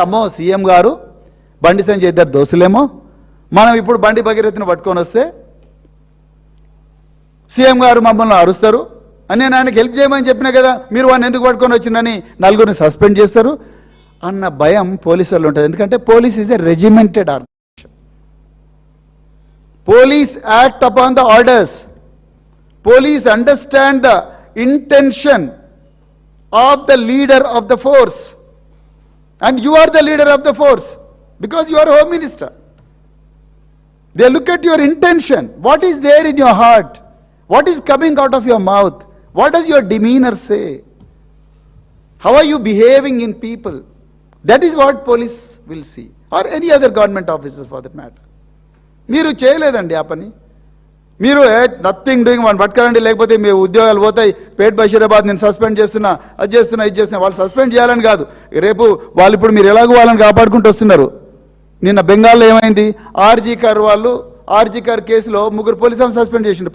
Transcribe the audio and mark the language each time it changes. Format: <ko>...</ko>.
<te>అమ్మో సీఎం గారు బండి సంజయ్ ఇద్దరు దోస్తులేమో, మనం ఇప్పుడు బండి భగీరథను పట్టుకొని వస్తే సీఎం గారు మమ్మల్ని అరుస్తారు అని నేను ఆయనకి హెల్ప్ చేయమని చెప్పినా కదా, మీరు వాడిని ఎందుకు పట్టుకొని వచ్చిందని నలుగురిని సస్పెండ్ చేస్తారు అన్న భయం పోలీసు వాళ్ళు ఉంటుంది.</te> <en>ఎందుకంటే police is a regimented organisation. Police act upon the orders. Police understand the intention of the leader of the force. And you are the leader of the force because you are Home Minister. They look at your intention. What is there in your heart? What is coming out of your mouth? What does your demeanor say? How are you behaving in people? That is what police will see, or any other government officers for that matter.</en> <te>మీరు చేయలేదండి ఆ పని. మీరు</te> <en>nothing doing,</en> <te>వాళ్ళు పట్టుకోరండి, లేకపోతే మీ ఉద్యోగాలు పోతాయి, పేట్ బషీరాబాద్ నేను సస్పెండ్ చేస్తున్నా, అది చేస్తున్నా, ఇది చేస్తున్నా. వాళ్ళు సస్పెండ్ చేయాలని కాదు, రేపు వాళ్ళు ఇప్పుడు మీరు ఎలాగో వాళ్ళని కాపాడుకుంటూ వస్తున్నారు. నిన్న బెంగాల్లో ఏమైంది? ఆర్జీ కార్ కేసులో 3 పోలీసులను సస్పెండ్ చేసిండు.</te>